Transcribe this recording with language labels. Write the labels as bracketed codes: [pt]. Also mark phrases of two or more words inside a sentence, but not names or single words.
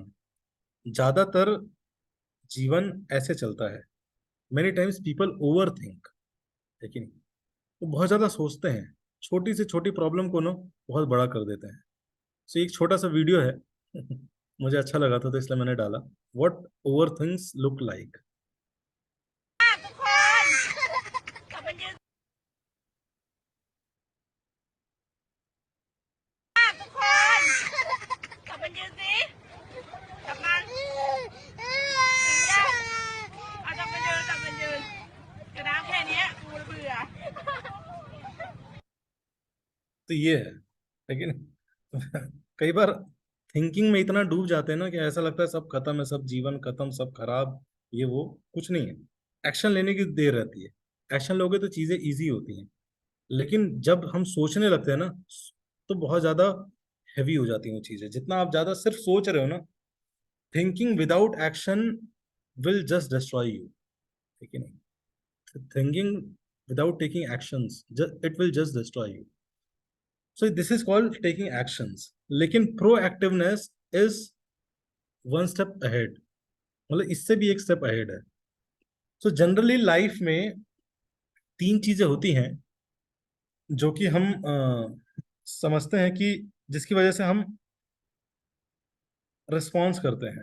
[hi] ज्यादातर जीवन ऐसे चलता है। [en] many times people over think, [hi] लेकिन वो बहुत ज्यादा सोचते हैं, छोटी से छोटी प्रॉब्लम को ना बहुत बड़ा कर देते हैं। सो एक छोटा सा वीडियो है मुझे अच्छा लगा था तो इसलिए मैंने डाला। [en] what over things look like. [th] ทุกคนกลับมายืนสิกลับมาถึงยังเอากลับมายืนกระน้ำแค่เนี้ยกูเบื่อ [hi] तो ये है, लेकिन कई बार थिंकिंग में इतना डूब जाते हैं ना कि ऐसा लगता है सब खत्म है, सब जीवन खत्म, सब खराब, ये वो कुछ नहीं है। एक्शन लेने की देर रहती है। एक्शन लोगे तो चीजें इजी होती हैं, लेकिन जब हम सोचने लगते हैं ना, तो बहुत ज्यादा हैवी हो जाती हैं वो चीजें। जितना आप ज्यादा सिर्फ सोच रहे हो ना, [en] thinking without action will just destroy you, [hi] ठीक है नहीं? [en] thinking without taking actions, it will just destroy you. so this is called taking actions. [hi] लेकिन [en] proactiveness is one step ahead, [hi] मतलब इससे भी एक [en] step ahead है। so generally life [hi] में तीन चीजें होती हैं जो कि हम समझते हैं कि जिसकी वजह से हम रिस्पॉन्स करते हैं।